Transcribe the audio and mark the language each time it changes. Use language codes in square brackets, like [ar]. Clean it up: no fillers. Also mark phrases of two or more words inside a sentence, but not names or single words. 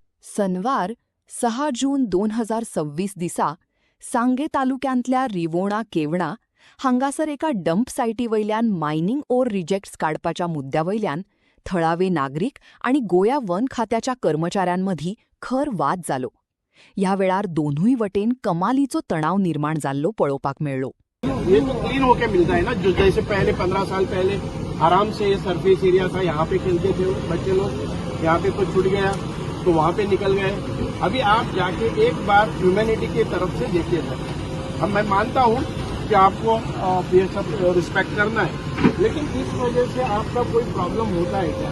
[kok] सनवार 6 जून 2026 दिसा सांगे तालुक्यांतल्या रिवोणा केवणा हांगासर एका डंप सायटीवयल्यान [en] mining ore rejects [kok] काडपाच्या मुद्द्यावयल्यान थळावे नागरीक आणि गोया वन खात्याच्या कर्मचाऱ्यांमधी खर वाद जालो. ह्या वेळार दोनूय वटेन कमालीचो तणाव निर्माण जाल्लो पळोवपाक मेळ्ळो. [hi] ये तो क्लीन होके मिलता है ना, जो जैसे पहले 15 साल पहले आराम से ये [en] surface area [hi] था, यहाँ पे खेलते थे बच्चे लोग, यहाँ पे कुछ छूट गया तो वहाँ पे निकल गए. अभी आप जाके एक बार ह्यूमैनिटी की तरफ से देखिए सर. मैं मानता हूँ कि आपको ये सब रिस्पेक्ट करना है, लेकिन इस वजह से आपका कोई प्रॉब्लम होता है क्या?